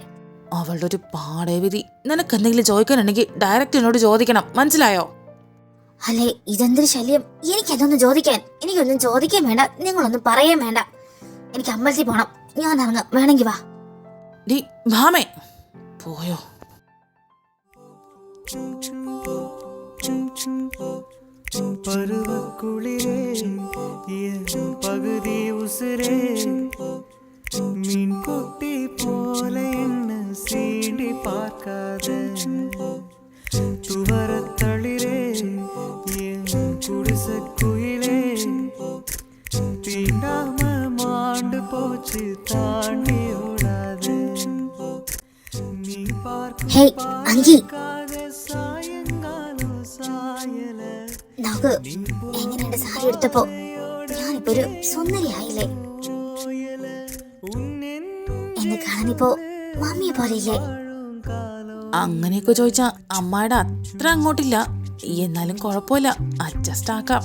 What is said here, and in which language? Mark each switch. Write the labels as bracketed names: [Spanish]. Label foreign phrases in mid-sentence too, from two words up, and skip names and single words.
[Malayalam] അവളുടെ ഒരു പാടേവിധി. നിനക്ക് എന്തെങ്കിലും ചോദിക്കാനുണ്ടെങ്കിൽ ഡയറക്റ്റ് എന്നോട് ചോദിക്കണം, മനസ്സിലായോ? അല്ലേ, ഇതെന്തൊരു ശല്യം! എനിക്കതൊന്നും ചോദിക്കാൻ. എനിക്കൊന്നും ചോദിക്കാൻ വേണ്ട, നിങ്ങളൊന്നും പറയാൻ വേണ്ട. എനിക്ക് അമ്പലത്തിൽ പോണം. ഞാൻ ഇറങ്ങാം, വേണമെങ്കിൽ വാ. ഡി ഭാമേ, പോയോ? [Tamil] பருவக்குளிரே பகுதி உசுரே மீன் குட்டி போல என்ன சீண்டி பார்க்காத துவரத்தளிரே குடிச குயிலே தீண்டாம மாண்டு போச்சு தாண்டி ஓடாது நீ [Malayalam] ഹേയ് അങ്കി, [Tamil] சாயங்காலம் சாயல [Malayalam] നോക്ക് എങ്ങനെയുണ്ട് സാരി എടുത്തപ്പോ? ഞാനിപ്പോ ഒരു സുന്ദരിയായില്ലേ? എന്നെ കാണാനിപ്പോ മമ്മിയെ പോലെയില്ലേ? അങ്ങനെയൊക്കെ ചോദിച്ചാ അമ്മായുടെ അത്ര അങ്ങോട്ടില്ല, എന്നാലും കുഴപ്പമില്ല, അഡ്ജസ്റ്റ് ആക്കാം.